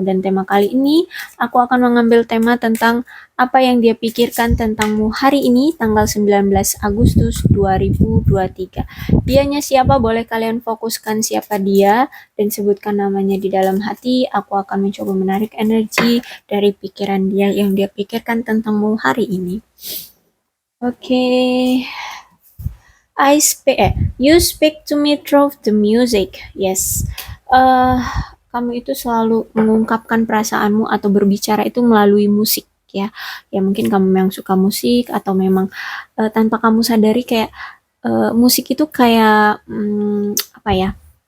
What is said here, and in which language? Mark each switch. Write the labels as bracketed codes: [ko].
[id] Dan tema kali ini, aku akan mengambil tema tentang apa yang dia pikirkan tentangmu hari ini, tanggal 19 Agustus 2023. Dianya siapa? Boleh kalian fokuskan siapa dia dan sebutkan namanya di dalam hati. Aku akan mencoba menarik energi dari pikiran dia yang dia pikirkan tentangmu hari ini. [en] Oke, you speak to me through the music. [id] Yes, kamu itu selalu mengungkapkan perasaanmu atau berbicara itu melalui musik ya. Ya mungkin kamu yang suka musik atau memang tanpa kamu sadari kayak musik itu kayak apa ya?